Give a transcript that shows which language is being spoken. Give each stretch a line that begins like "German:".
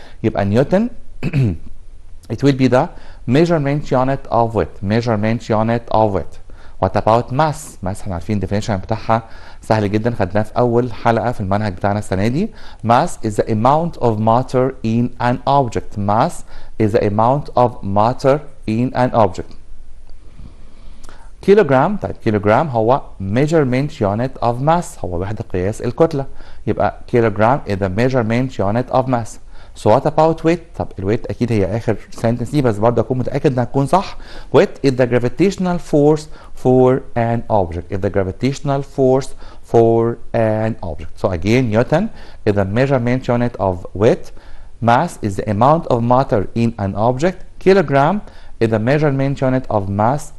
English: يبقى Newton it will be the measurement unit of weight. measurement unit of weight. what about mass?
Arabic: mass احنا عارفين definition بتاعها سهل جدا، خدناه في اول حلقه في المنهج بتاعنا السنه دي.
English: mass is the amount of matter in an object. mass is the amount of matter in an object. كيلوغرام، طيب كيلوغرام هو measurement unit of mass،
Arabic: هو وحده قياس الكتله،
English: يبقى كيلوغرام is the measurement unit of mass. So what about weight؟
Arabic: طب الويت اكيد هي اخر سنتنس دي بس برضه اكون متاكد انها تكون صح.
English: weight is the gravitational force for an object. is the gravitational force for an object. So again Newton is the measurement unit of weight. mass is the amount of matter in an object. kilogram is the measurement unit of mass.